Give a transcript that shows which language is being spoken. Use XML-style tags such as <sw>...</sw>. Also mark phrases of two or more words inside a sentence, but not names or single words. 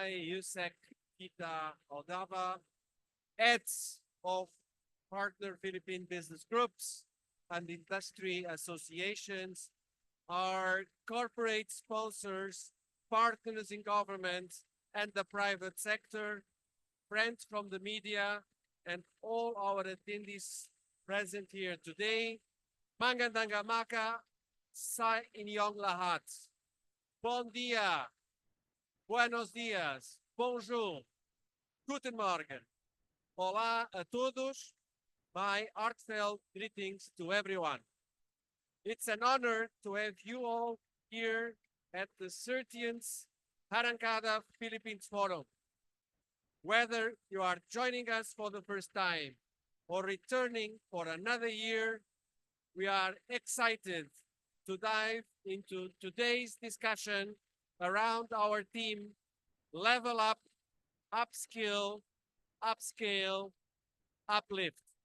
<en>USEC Kita Aldaba, heads of partner Philippine business groups and industry associations, our corporate sponsors, partners in government and the private sector, friends from the media, and all our attendees present here today.</en> <tl>Magandang umaga sa inyong lahat.</tl> <ca>Bon dia,</ca> <es>buenos dias,</es> <fr>bonjour,</fr> <de>guten Morgen.</de> <es>Hola a todos.</es> <en>My heartfelt greetings to everyone. It's an honor to have you all here at the 13th Arangkada Philippines Forum. Whether you are joining us for the first time or returning for another year, we are excited to dive into today's discussion around our theme, Level Up, Upskill, Upscale, Uplift.</en>